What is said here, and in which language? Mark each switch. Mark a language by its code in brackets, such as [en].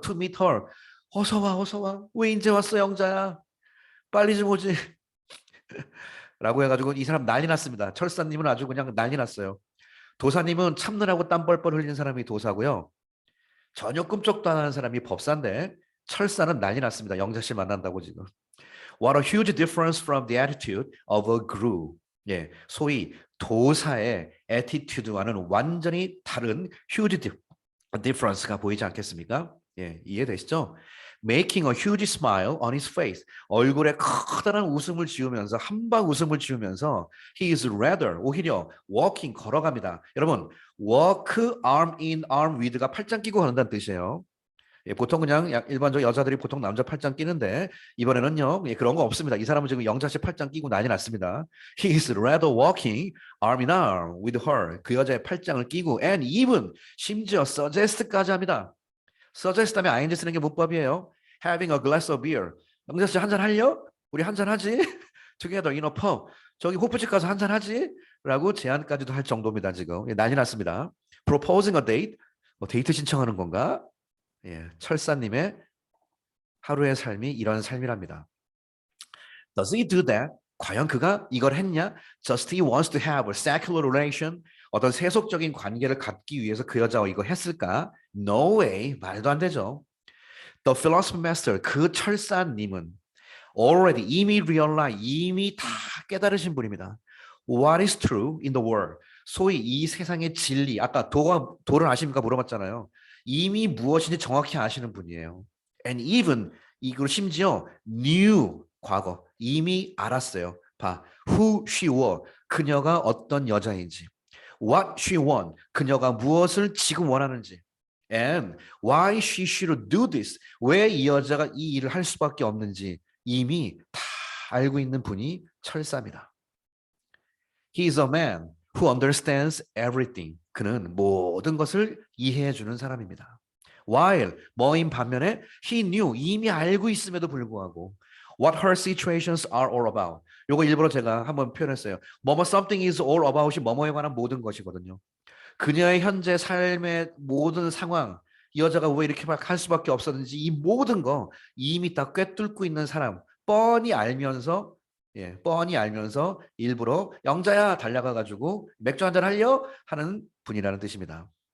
[en] to meet her. [ko] 어서 와. 왜 이제 왔어 영자야. 빨리 좀 오지. 라고 해가지고 이 사람 난리 났습니다. 철사님은 아주 그냥 난리 났어요. 도사님은 참느라고 땀 뻘뻘 흘리는 사람이 도사고요. 전혀 꿈쩍도 안 하는 사람이 법사인데 철사는 난리 났습니다. 영자씨 만난다고 지금. [en] What a huge difference from the attitude of a guru. [ko] 예, 소위 도사의 attitude와는 완전히 다른 huge difference가 보이지 않겠습니까? 예, 이해되시죠? [en] Making a huge smile on his face. [ko] 얼굴에 커다란 웃음을 지으면서 한방 웃음을 지으면서 [en] he is rather [ko] 오히려 walking 걸어갑니다. 여러분 [en] walk arm in arm with [ko] 가 팔짱 끼고 가는다는 뜻이에요. 예, 보통 그냥 일반적 여자들이 보통 남자 팔짱 끼는데 이번에는요 그런 거 없습니다. 이 사람은 지금 영자씨 팔짱 끼고 난리 났습니다. [en] He is rather walking arm in arm with her. [ko] 그 여자의 팔짱을 끼고 [en] and even [ko] 심지어 suggest까지 합니다. suggest 하면 ing 쓰는 게 문법이에요. [en] Having a glass of beer. [ko] 영자씨 한잔 할려? 우리 한잔 하지? [en] Together in a pub. [ko] 저기 호프집 가서 한잔 하지? 라고 제안까지도 할 정도입니다. 지금 난리 났습니다. [en] Proposing a date. [ko] 뭐 데이트 신청하는 건가? 예, 철사님의 하루의 삶이 이런 삶이랍니다. [en] Does he do that? [ko] 과연 그가 이걸 했냐? [en] Just he wants to have a secular relation. [ko] 어떤 세속적인 관계를 갖기 위해서 그 여자와 이거 했을까? [en] No way. [ko] 말도 안 되죠. [en] The philosophy master, [ko] 그 철사님은 [en] already [ko] 이미 realize, 이미 다 깨달으신 분입니다. [en] What is true in the world? [ko] 소위 이 세상의 진리. 아까 도를 아십니까 물어봤잖아요. 이미 무엇인지 정확히 아시는 분이에요. [en] And even [ko] 이걸 심지어 knew 과거 이미 알았어요. 봐, [en] who she was [ko] 그녀가 어떤 여자인지, [en] what she want [ko] 그녀가 무엇을 지금 원하는지, [en] and why she should do this [ko] 왜 이 여자가 이 일을 할 수밖에 없는지 이미 다 알고 있는 분이 철사입니다. [en] He is a man who understands everything. [ko] 그는 모든 것을 이해해 주는 사람입니다. [en] While [ko] 뭐인 반면에 [en] he knew [ko] 이미 알고 있음에도 불구하고 [en] what her situations are all about. [ko] 요거 일부러 제가 한번 표현했어요. 뭐뭐 something is all about이 뭐뭐에 관한 모든 것이거든요. 그녀의 현재 삶의 모든 상황, 이 여자가 왜 이렇게 막 할 수밖에 없었는지 이 모든 거 이미 다 꿰뚫고 있는 사람, 뻔히 알면서 뻔히 알면서 일부러 영자야 달려가 가지고 맥주 한잔 할려 하는 분이라는 뜻입니다.